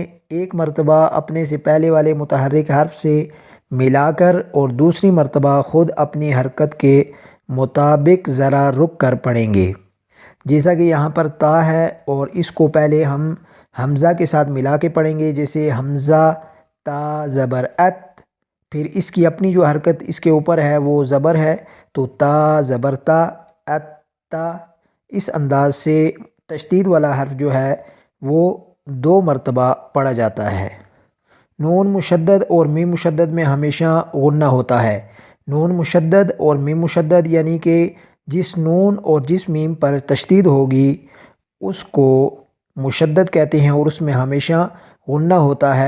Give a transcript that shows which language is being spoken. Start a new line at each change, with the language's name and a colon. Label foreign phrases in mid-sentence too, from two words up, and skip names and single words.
Urdu: ایک مرتبہ اپنے سے پہلے والے متحرک حرف سے ملا کر اور دوسری مرتبہ خود اپنی حرکت کے مطابق ذرا رک کر پڑھیں گے. جیسا کہ یہاں پر تا ہے اور اس کو پہلے ہم حمزہ کے ساتھ ملا کے پڑھیں گے، جیسے حمزہ تا زبر ات، پھر اس کی اپنی جو حرکت اس کے اوپر ہے وہ زبر ہے، تو تا زبر تا ات تا. اس انداز سے تشدید والا حرف جو ہے وہ 2 مرتبہ پڑھا جاتا ہے. نون مشدد اور میم مشدد میں ہمیشہ غنہ ہوتا ہے. نون مشدد اور میم مشدد یعنی کہ جس نون اور جس میم پر تشدید ہوگی اس کو مشدد کہتے ہیں، اور اس میں ہمیشہ غنہ ہوتا ہے.